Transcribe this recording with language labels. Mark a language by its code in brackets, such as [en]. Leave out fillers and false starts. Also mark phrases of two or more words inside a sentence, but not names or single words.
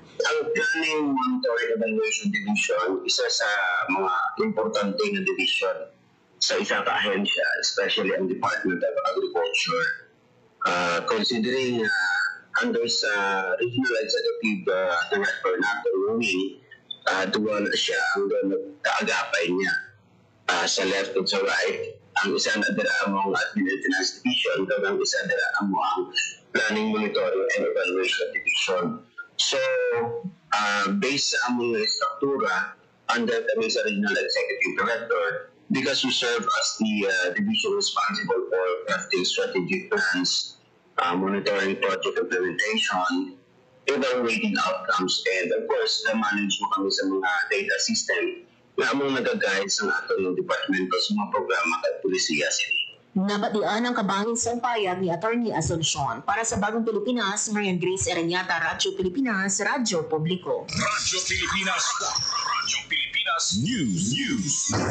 [tl] Ang Planning, Monitoring, Evaluation Division, isa sa mga importante na division sa isang ahensya, especially ang Department of Agriculture. [en] Considering under [hil] sa Regional Executive Director natin, Rumi, duwa na siya ang nagkaagapay niya sa left at sa right. Ang isa na dira among Admin and Finance Division, kag ang isa dira among Planning, Monitoring and Evaluation Division. So, based sa among struktura, under kami sa Regional Executive Director, [en] because we serve as the division responsible for crafting strategic plans, monitoring project implementation, evaluating outcomes, and of course, manage [hil] mo kami sa mga data system na among nag-guide sa atong departamento sa mga programa at polisiya sila. Nabatian ang kabangin sa payag ni Atty. Asuncion. [tl] Para sa Bagong Pilipinas, Marian Grace Ereñata, Radyo Pilipinas, Radyo Publiko. Radyo Pilipinas. Radyo Pilipinas News.